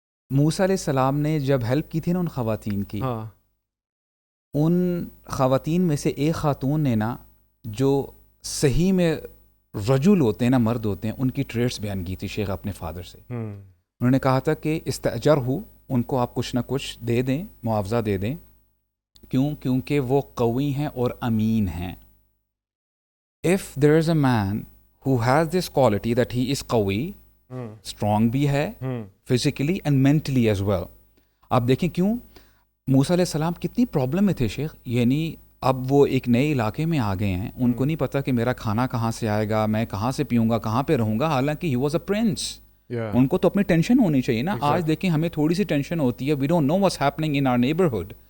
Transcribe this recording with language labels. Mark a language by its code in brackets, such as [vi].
[ur] موسیٰ علیہ السلام نے جب ہیلپ کی تھی نا ان خواتین کی, ان خواتین میں سے ایک خاتون نے نا, جو صحیح میں رجل ہوتے ہیں نا, مرد ہوتے ہیں, ان کی ٹریٹس بیان کی تھی شیخ اپنے فادر سے. انہوں نے کہا تھا کہ استاجر ہو, ان کو آپ کچھ نہ کچھ دے دیں, معاوضہ دے دیں. کیوں؟ کیونکہ وہ قوی ہیں اور امین ہیں. [en] if there is a man who has this quality that he is قوی, strong بھی ہے physically and mentally as well. [ur] آپ دیکھیں کیوں موسیٰ علیہ السلام کتنی پرابلم میں تھے شیخ. یعنی اب وہ ایک نئے علاقے میں آ گئے ہیں, ان کو نہیں پتا کہ میرا کھانا کہاں سے آئے گا, میں کہاں سے پیوں گا, کہاں پہ رہوں گا. حالانکہ [en] he was a prince, [ur] ان کو تو اپنی ٹینشن ہونی چاہیے نا. آج دیکھیں ہمیں تھوڑی سی ٹینشن ہوتی ہے, [en] We don't know what's happening in our neighbourhood.